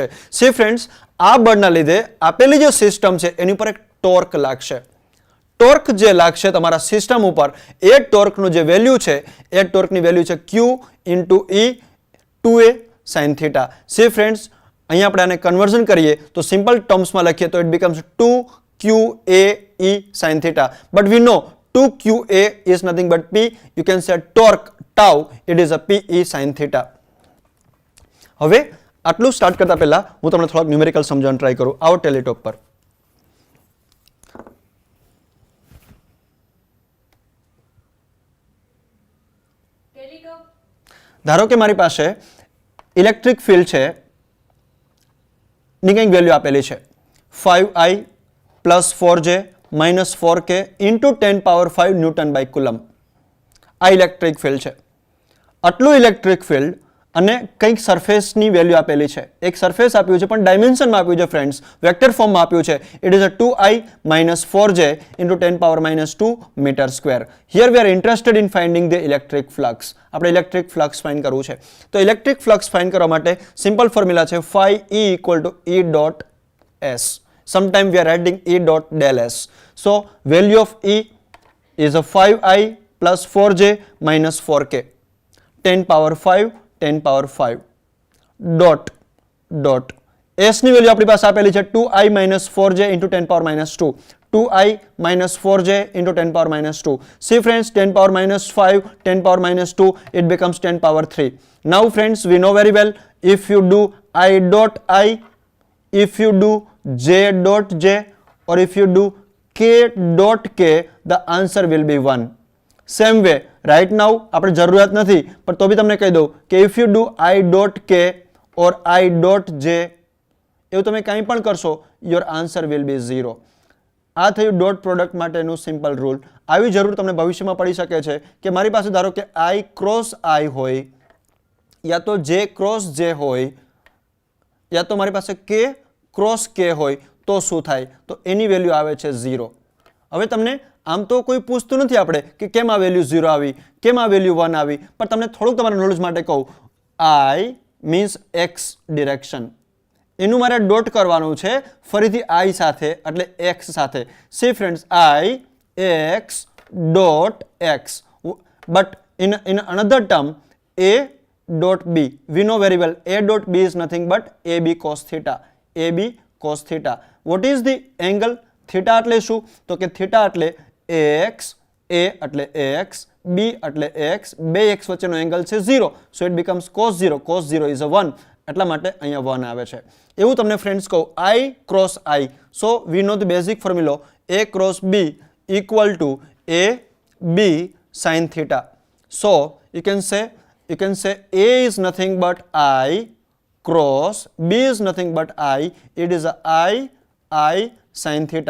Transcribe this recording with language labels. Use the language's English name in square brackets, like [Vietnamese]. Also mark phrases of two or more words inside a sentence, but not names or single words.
[English] See friends, [Gujarati] આ બળના લીધે આપેલી જે સિસ્ટમ છે એની ઉપર એક ટોર્ક લાગશે. ટોર્ક જે લાગશે તમારા સિસ્ટમ ઉપર, એ ટોર્કનું જે વેલ્યુ છે એ ટોર્કની વેલ્યુ છે Q × E 2a sin θ. [English] See friends, [Gujarati] અહીંયા આપણે આને કન્વર્ઝન કરીએ તો સિમ્પલ ટર્મ્સમાં લખીએ તો [English] it becomes 2qa e sin theta, but we know 2qa is nothing but p. You can say torque tau, it is a p e sin theta. [Gujarati] હવે આટલું સ્ટાર્ટ કરતા પહેલા હું તમને થોડાક ન્યુમેરિકલ સમજાવવાનું ટ્રાય કરું. આવો ટેલીટોપ પર. ધારો કે મારી પાસે [English] electric field [Gujarati] છે ની કંઈક વેલ્યુ આપેલી છે 5i [English] plus 4j minus 4k into 10 power 5 newton by coulomb. [Gujarati] આ [English] electric field [Gujarati] છે. આટલું [English] electric field [Gujarati] અને કંઈક સરફેસની વેલ્યુ આપેલી છે. એક સરફેસ આપ્યું છે પણ ડાયમેન્શનમાં આપ્યું છે ફ્રેન્ડ્સ, વેક્ટર ફોર્મમાં આપ્યું છે. [English] it is a 2i minus 4j into 10 power minus 2 meter square. Here we are interested in finding the electric flux. [Gujarati] આપણે [English] electric flux find [Gujarati] કરવું છે. [English] તો electric flux find [Gujarati] કરવા માટે [English] simple formula છે phi E equal to E dot S. Sometime we are writing E dot del S. So value of E is a 5i plus 4j minus 4k 10 power 5 10 power 5 dot S [Gujarati] ની વેલ્યુ આપણી પાસે આપેલી છે [English] 2i minus 4j into 10 power minus 2. 2i minus 4j into 10 power minus 2. See friends, 10 power minus 5, 10 power minus 2, it becomes 10 power 3. Now friends, we know very well, if you do I dot I, if you do j dot j, or if you do k dot k, the answer will be 1. Same way, right now [Gujarati] આપણે જરૂરિયાત નથી પણ તો બી તમને કહી દઉં કે [English] if you do I dot k or I dot j, [Gujarati] એવું તમે કંઈ પણ કરશો, [English] your answer will be 0. [Gujarati] આ થયું [English] dot product [Gujarati] માટેનું [English] simple rule. [Gujarati] આવી જરૂર તમને ભવિષ્યમાં પડી શકે છે કે મારી પાસે ધારો કે I ક્રોસ I હોય યા તો J ક્રોસ J હોય યા તો મારી પાસે K ક્રોસ K હોય તો શું થાય? તો એની વેલ્યુ આવે છે 0. હવે તમને આમ તો કોઈ પૂછતું નથી આપણે કે કેમ આ વેલ્યુ 0 આવી, કેમ આ વેલ્યુ 1 આવી, પણ તમને થોડુંક તમારા નોલેજ માટે કહું. [English] I means x direction, [Gujarati] એનું મારે ડોટ કરવાનું છે ફરીથી I સાથે એટલે x સાથે. [English] See friends, I x dot x, but in another term a dot b, we know very well a dot b is nothing but ab cos theta. ab cos theta. What is the angle? [Gujarati] theta એટલે શું? તો કે theta એટલે ax, a એટલે ax, b એટલે x, બે x વચ્ચેનો એંગલ છે 0, [English] so it becomes cos 0. cos 0 is a 1, [Gujarati] એટલા માટે અહીંયા 1 આવે છે. એવું તમને ફ્રેન્ડ્સ કહું, [English] I cross I, so we know the basic formula a cross b equal to a b sin theta. So you can say a is nothing but I cross b is nothing but I, it is a I sin theta.